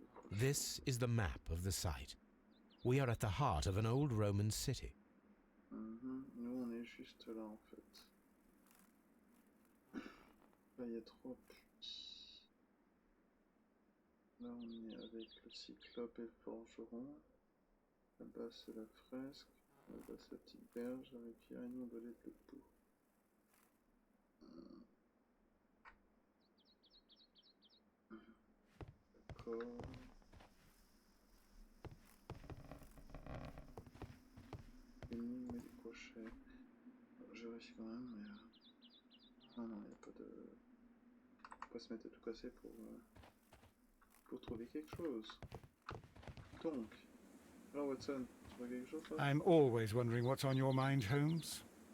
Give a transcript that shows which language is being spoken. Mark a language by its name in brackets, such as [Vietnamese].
[English] This is the map of the site. We are at the heart of an old Roman city. [French] Nous on est juste là en fait. Là il y a 3 puits. Là on est avec le cyclope et le forgeron. Là-bas c'est la fresque. Là-bas c'est la petite berge avec Irène de lait de peau. D'accord. Mais des crochets. Je vérifie quand même, mais... Non, il n'y a pas de... Faut pas se mettre à tout casser pour trouver quelque chose. Donc... Alors Watson, tu vois quelque chose là? [English] I'm always wondering what's on your mind, Holmes.